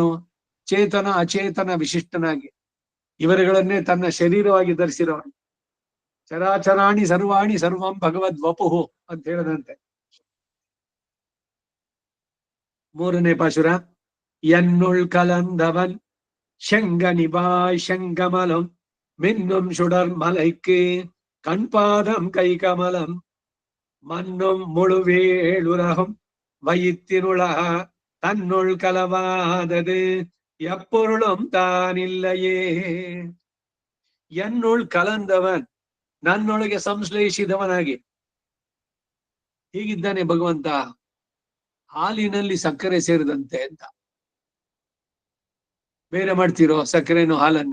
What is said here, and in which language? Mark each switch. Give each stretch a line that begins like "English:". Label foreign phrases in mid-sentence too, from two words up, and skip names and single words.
Kannada: ಚೇತನ ಅಚೇತನ ವಿಶಿಷ್ಟನಾಗಿ ಇವರುಗಳನ್ನೇ ತನ್ನ ಶರೀರವಾಗಿ ಧರಿಸಿರೋನು.
Sanskrit: ಚರಾಚರಾಣಿ ಸರ್ವಾಣಿ ಸರ್ವಂ ಭಗವದ್ ವಪುಹು
Kannada: ಅಂತ ಹೇಳದಂತೆ. ಮೂರನೇ ಪಾಶುರ.
Tamil: என்னுள் கலந்தவன் சங்கனிபாய் சங்கமலம் மின்னும் சுடர் மலைக்கு கண்பாதம் கை கமலம் மன்னும் முழுவேளுலகம் வயிற்றினுள தன்னுள் கலவாதது எப்பொருளும் ತಾನಿಲ್ಲಯೇ. என்னுள் கலந்தவன்,
Kannada: ನನ್ನೊಳಗೆ ಸಂಶ್ಲೇಷಿದವನಾಗಿ ಹೀಗಿದ್ದಾನೆ ಭಗವಂತ, ಹಾಲಿನಲ್ಲಿ ಸಕ್ಕರೆ ಸೇರಿದಂತೆ ಅಂತ. ಬೇರೆ ಮಾಡ್ತಿರೋ ಸಕ್ಕರೆನೋ ಹಾಲನ್ನ?